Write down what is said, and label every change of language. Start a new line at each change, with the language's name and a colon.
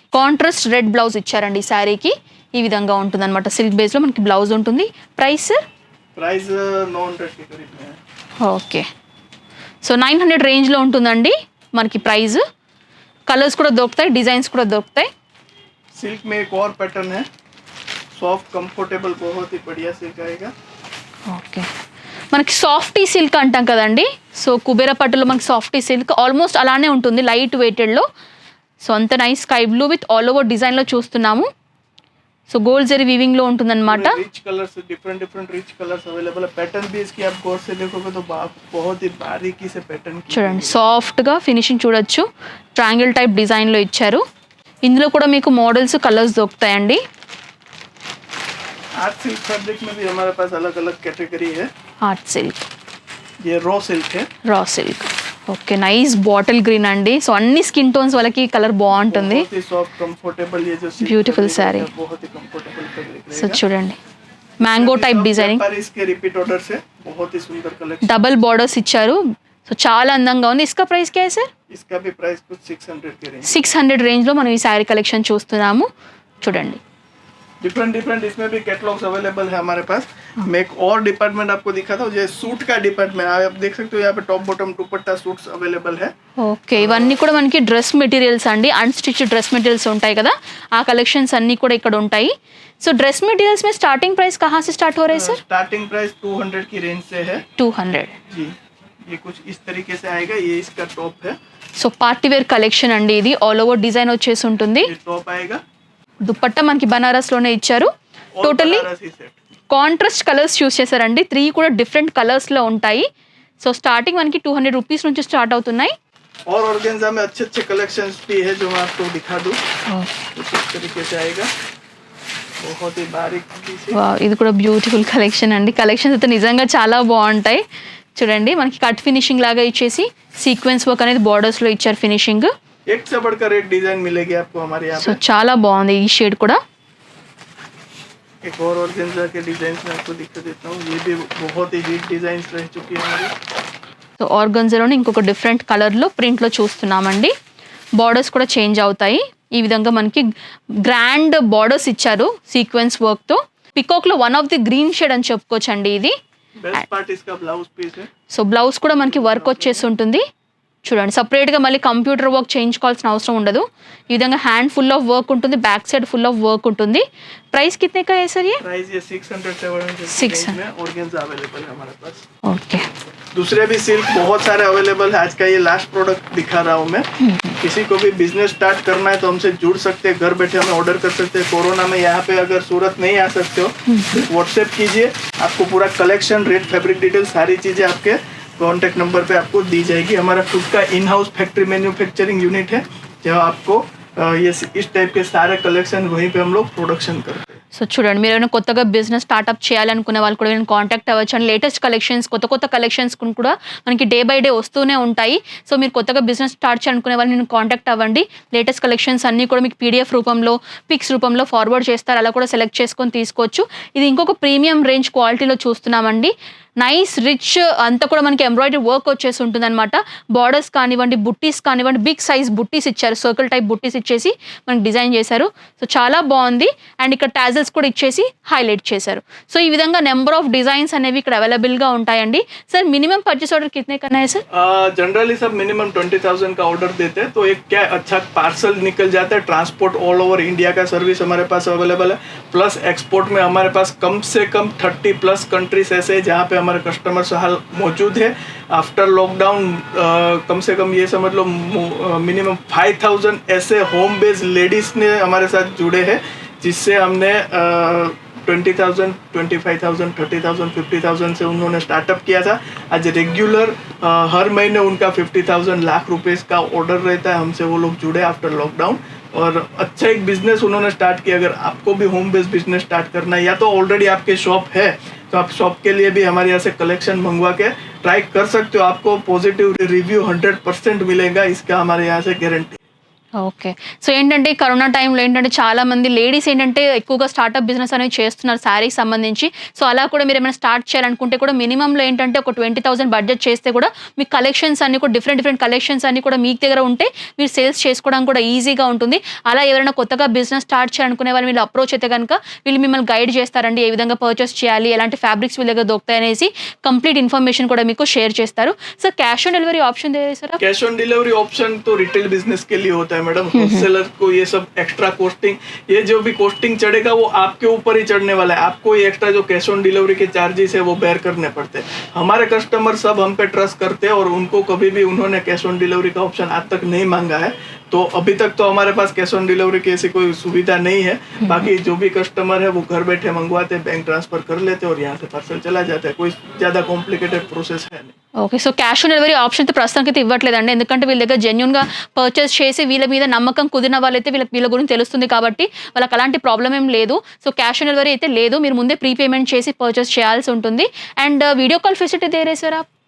Telugu: Contrast red blouse ఇచ్చారండి ఈ శారీకి. ఈ విధంగా ఉంటుంది అనమాట. సిల్క్ బేస్లో మనకి బ్లౌజ్ ఉంటుంది. ప్రైస్
Hindi: प्राइस 900 के करीब में है.
Telugu: ఓకే. సో 900 రేంజ్లో ఉంటుందండి మనకి ప్రైస్. కలర్స్ కూడా దొరుకుతాయి, డిజైన్స్ కూడా దొరుకుతాయి.
Hindi: सिल्क में एक और पैटर्न है, सॉफ्ट कंफर्टेबल बहुत ही बढ़िया सिल्क आएगा.
Telugu: ఓకే. మనకి సాఫ్టీ సిల్క్ అంటాం కదండి. సో కుబేర పట్టులో మనకి సాఫ్టీ సిల్క్ ఆల్మోస్ట్ అలానే ఉంటుంది, లైట్ వెయిటెడ్లో. సో అంత nice sky blue with all over డిజైన్లో చూస్తున్నాము. సో గోల్డ్ జరీ వీవింగ్లో ఉంటుందన్నమాట.
Hindi: Rich colours, different rich colours available है. पैटर्न भी इसकी आप गौर से देखोगे तो बहुत ही बारीकी से पैटर्न
Telugu: చూడండి సాఫ్ట్గా ఫినిషింగ్ చూడొచ్చు. ట్రయాంగిల్ టైప్ డిజైన్లో ఇచ్చారు. ఇందులో కూడా మీకు మోడల్స్ కలర్స్ దొరుకుతాయండి.
Hindi: आर्ट सिल्क फैब्रिक में भी हमारे पास अलग अलग कैटेगरी है.
Telugu: ఆర్ట్ సిల్క్,
Hindi: ये रॉ सिल्क है.
Telugu: Raw silk. Okay nice bottle green అండి. సో అన్ని స్కిన్ టోన్స్ వాళ్ళకి కలర్ బాగుంటుంది.
Hindi: बहुत ही सॉफ्ट कंफर्टेबल ये जो silk
English: Beautiful fabric saree.
Hindi: है, बहुत ही कंफर्टेबल फैब्रिक సో रहेगा.
Telugu: చూడండి మ్యాంగో టైప్ డిజైనింగ్,
Hindi: पर इसके रिपीट ऑर्डर से बहुत ही सुंदर कलेक्शन.
Telugu: డబల్ బార్డర్స్ ఇచ్చారు. సో చాలా అందంగా ఉంది.
Hindi: ఇస్కా ప్రైస్ క్యా హై సార్? इसका भी प्राइस कुछ 600 के रेंज.
Telugu: 600 రేంజ్లో మనం ఈ శారీ కలెక్షన్ చూస్తున్నాము. చూడండి
Hindi: डिफरेंट इसमें भी कैटलॉग्स अवेलेबल है हमारे पास. मैं एक और डिपार्टमेंट आपको दिखाता हूँ, ये सूट का डिपार्टमेंट. आप देख सकते हो यहाँ पे टॉप बॉटम दुपट्टा सूट्स अवेलेबल है. ఓకే.
Telugu: ఇవన్నీ కూడా మనకి డ్రెస్ మెటీరియల్స్ అండి. అన్స్టిచ్ డ్రెస్ మెటీరియల్స్ ఉంటాయి కదా, ఆ కలెక్షన్స్ అన్నీ కూడా ఇక్కడ ఉంటాయి.
Hindi: సో డ్రెస్ మెటీరియల్స్ में स्टार्टिंग प्राइस कहाँ से स्टार्ट हो रहे हैं सर? स्टार्टिंग प्राइस 200 की रेंज से है 200. जी. ये कुछ इस तरीके से आएगा. ये इसका टॉप है.
Telugu: సో పార్టీ వేర్ కలెక్షన్ అండి ఇది. ఆల్ ఓవర్ డిజైన్ వచ్చేసి ఉంటుంది.
Hindi: ये टॉप आएगा.
Telugu: దుపట్టా మనకి బనారస్లోనే ఇచ్చారు.
Hindi: और
Telugu: totally
Hindi: Banarasi set.
Telugu: Contrast colours చూస్ చేశారండి. 3 కూడా డిఫరెంట్ కలర్స్లో ఉంటాయి. సో స్టార్టింగ్ మనకి 200 రూపీస్ నుంచి స్టార్ట్ అవుతున్నాయి.
Hindi: और ऑर्गेन्जा में अच्छे कलेक्शंस भी है जो मैं आपको दिखा दूँ. कुछ इस तरीके से आएगा. बहुत ही बारीकी से.
Telugu: వావ్, ఇది కూడా బ్యూటిఫుల్ కలెక్షన్ అండి. కలెక్షన్స్ అయితే నిజంగా చాలా బాగుంటాయి. చూడండి మనకి కట్ ఫినిషింగ్ లాగా ఇచ్చేసి సీక్వెన్స్ వర్క్ అనేది బార్డర్స్లో ఇచ్చారు ఫినిషింగ్.
Hindi: एक से बढ़कर एक डिजाइन मिलेगी आपको हमारे यहाँ సో पे.
Telugu: చాలా బాగుంది ఈ షేడ్ కూడా.
Hindi: एक और ऑर्गेन्जा के डिजाइन में आपको दिखा देता हूँ. ये भी बहुत ही हिट डिजाइन रह चुकी है हमारी.
Telugu: సో ఆర్గన్జాలోనే ఇంకొక డిఫరెంట్ కలర్లో ప్రింట్లో చూస్తున్నామండి. బార్డర్స్ కూడా చేంజ్ అవుతాయి. ఈ విధంగా మనకి గ్రాండ్ బార్డర్స్ ఇచ్చారు సీక్వెన్స్ వర్క్తో. పికాక్లో one of the green shade అని చెప్పుకోవచ్చు అండి ఇది.
Hindi: बेस्ट पार्ट इसका ब्लाउज पीस है.
Telugu: సో బ్లౌజ్ కూడా మనకి వర్క్ వచ్చేసి ఉంటుంది. చూడండి సపరేట్గా మళ్ళీ కంప్యూటర్ వర్క్ చేయించుకోవాల్సిన అవసరం ఉండదు. ఈ విధంగా హ్యాండ్ ఫుల్ ఆఫ్ వర్క్ ఉంటుంది, back side full of work ఉంటుంది.
Hindi: ప్రైస్ कितने का है सर ये? प्राइस ये 600-700 600 में ऑर्गेन्जा अवेलेबल है हमारे पास. ఓకే. दूसरे भी सिल्क बहुत सारे अवेलेबल है. आज का ये लास्ट प्रोडक्ट दिखा रहा हूँ मैं. किसी को भी बिजनेस स्टार्ट करना है तो हमसे जुड़ सकते हैं, घर बैठे हमें ऑर्डर कर सकते हैं. कोरोना में यहाँ पे अगर सूरत नहीं आ सकते हो व्हाट्सएप कीजिए, आपको पूरा कलेक्शन, रेट, फैब्रिक डिटेल सारी चीज़ें आपके कॉन्टैक्ट नंबर पे आपको दी जाएगी. हमारा खुद का in house factory manufacturing unit है जहाँ आपको ये इस टाइप के सारे कलेक्शन वहीं पे हम लोग प्रोडक्शन करते हैं. సో చూడండి మీరు ఏమైనా కొత్తగా బిజినెస్ స్టార్ట్అప్ చేయాలనుకునే వాళ్ళు కూడా నేను కాంటాక్ట్ అవ్వచ్చు. అండ్ లేటెస్ట్ కలెక్షన్స్ కొత్త కలెక్షన్స్ కూడా మనకి డే బై డే వస్తూనే ఉంటాయి. సో మీరు కొత్తగా బిజినెస్ స్టార్ట్ చేయాలనుకునే వాళ్ళు నేను కాంటాక్ట్ అవ్వండి. లేటెస్ట్ కలెక్షన్స్ అన్నీ కూడా మీకు పీడిఎఫ్ రూపంలో, పిక్స్ రూపంలో ఫార్వర్డ్ చేస్తారు. అలా కూడా సెలెక్ట్ చేసుకొని తీసుకోవచ్చు. ఇది ఇంకొక ప్రీమియం రేంజ్ క్వాలిటీలో చూస్తున్నామండి. నైస్ రిచ్ అంతా కూడా మనకి ఎంబ్రాయిడరీ వర్క్ వచ్చేసి ఉంటుంది అనమాట. బార్డర్స్ కానివ్వండి, బుట్టీస్ కానివ్వండి, బిగ్ సైజ్ బుట్టీస్ ఇచ్చారు. సర్కిల్ టైప్ బుట్టీస్ ఇచ్చేసి మనకి డిజైన్ చేశారు. సో చాలా బాగుంది. అండ్ ఇక్కడ టాజల్స్ కూడా ఇచ్చేసి హైలైట్ చేశారు. సో ఈ విధంగా నెంబర్ ఆఫ్ డిజైన్స్ అనేవి ఇక్కడ అవైలబుల్గా ఉంటాయండి. సార్ మినిమం పర్చేస్ ఆర్డర్ कितने करना है सर? जनरली सब मिनिमम 20,000 का ऑर्डर देते हैं तो एक क्या अच्छा पार्सल निकल जाता है. ट्रांसपोर्ट ऑल ओवर इंडिया का सर्विस हमारे पास अवेलेबल है. प्लस एक्सपोर्ट में हमारे पास कम से कम 30+ कंट्रीज ऐसे हैं जहाँ पे हमारे कस्टमर्स हाल मौजूद है. आफ्टर लॉकडाउन कम से कम ये समझ लो मिनिमम 5,000 ऐसे होम बेस्ड लेडीज ने हमारे साथ जुड़े हैं, जिससे हमने 20,000, 25,000, 30,000, 50,000 से उन्होंने स्टार्टअप किया था. आज रेगुलर हर महीने उनका 50,000 लाख रुपए का ऑर्डर रहता है. हमसे वो लोग जुड़े आफ्टर लॉकडाउन और अच्छा एक बिजनेस उन्होंने स्टार्ट किया. अगर आपको भी होम बेस्ड बिजनेस स्टार्ट करना है या तो ऑलरेडी आपके शॉप है तो आप शॉप के लिए भी हमारे यहाँ से कलेक्शन मंगवा के ट्राई कर सकते हो. आपको पॉजिटिव रिव्यू 100% मिलेगा, इसका हमारे यहाँ से गारंटी. ఓకే.
Telugu: సో ఏంటంటే కరోనా టైంలో ఏంటంటే చాలామంది లేడీస్ ఏంటంటే ఎక్కువగా స్టార్టప్ బిజినెస్ అనేవి చేస్తున్నారు శారీకి సంబంధించి. సో అలా కూడా మీరేమైనా స్టార్ట్ చేయాలనుకుంటే కూడా మినిమమ్‌లో ఏంటంటే ఒక 20,000 బడ్జెట్ చేస్తే కూడా మీ కలెక్షన్స్ అన్నీ కూడా డిఫరెంట్ కలెక్షన్స్ అన్నీ కూడా మీకు దగ్గర ఉంటే మీరు సేల్స్ చేసుకోవడానికి కూడా ఈజీగా ఉంటుంది. అలా ఎవరైనా కొత్తగా బిజినెస్ స్టార్ట్ చేయాలనుకునే వాళ్ళు వీళ్ళు అప్రోచ్ అయితే గనుక వీళ్ళు మిమ్మల్ని గైడ్ చేస్తారండి. ఏ విధంగా పర్చేస్ చేయాలి, ఎలాంటి ఫ్యాబ్రిక్స్ వీళ్ళ దగ్గర దొరుకుతాయనేసి కంప్లీట్ ఇన్ఫర్మేషన్ కూడా మీకు షేర్ చేస్తారు.
Hindi: So cash on delivery option दे sir आप? कैश ऑन डिलीवरी ऑप्शन तो रिटेल बिजनेस के लिए होता है मैडम। होलसेलर को ये सब एक्स्ट्रा कोस्टिंग, ये जो भी कोस्टिंग चढ़ेगा वो आपके ऊपर ही चढ़ने वाला है। आपको ये एक्स्ट्रा जो कैश ऑन डिलीवरी के चार्जेस है वो बेयर करने पड़ते हैं। हमारे कस्टमर सब हम पे ट्रस्ट करते हैं और उनको कभी भी उन्होंने कैश ऑन डिलीवरी का ऑप्शन आज तक नहीं मांगा है। तो अभी तक तो हमारे पास कैश ऑन डिलीवरी की ऐसी कोई सुविधा नहीं है। बाकी जो भी कस्टमर है वो घर बैठे मंगवाते, बैंक ट्रांसफर कर लेते और यहाँ से पार्सल चला जाता है। कोई ज़्यादा कॉम्प्लिकेटेड प्रोसेस है नहीं। Okay.
Telugu: So cash on delivery option అయితే ప్రస్తుతానికైతే ఇవ్వట్లేదండి. ఎందుకంటే వీళ్ళ దగ్గర జెన్యూన్‌గా పర్చేస్ చేసి వీళ్ళ మీద నమ్మకం కుదిరిన వాళ్ళైతే వీళ్ళ గురించి తెలుస్తుంది కాబట్టి వాళ్ళకి అలాంటి ప్రాబ్లమ్ ఏం లేదు. సో క్యాష్ ఆన్ డెలివరీ అయితే లేదు. మీరు ముందే ప్రీ పేమెంట్ చేసి పర్చేస్ చేయాల్సి ఉంటుంది.
Hindi: అండ్ వీడియో కాల్ ఫెసిలిటీ दे रहे सर आप?